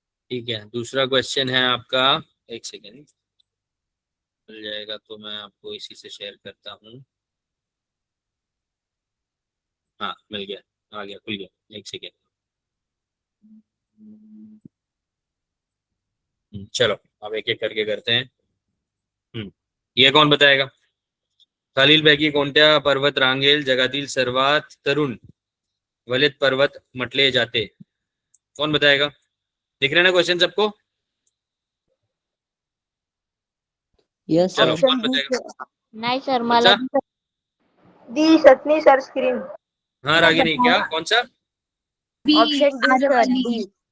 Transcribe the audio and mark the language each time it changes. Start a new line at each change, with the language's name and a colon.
Hindi: ठीक है, दूसरा क्वेश्चन है आपका। 1 सेकेंड मिल जाएगा तो मैं आपको इसी से शेयर करता हूँ। हाँ मिल गया, आ गया, खुल गया। 1 सेकेंड। चलो अब एक एक करके करते हैं। ये कौन बताएगा?
Marathi: खालीलपैकी कोणत्या पर्वत रांगेल जगातील सर्वात तरुण वलित पर्वत म्हटले जाते?
Hindi: कौन बताएगा? दिख रहा है ना क्वेश्चन सबको?
English: yes
Hindi: चलो सर। कौन
English: option D
Hindi: बताएगा?
Marathi: सर। नाही सर मला
Hindi: अच्छा,
Marathi: दिसत नाही सर स्क्रीन।
Hindi: हाँ रागिनी, क्या कौन सा? B
English: Option D sir Aravalli. D.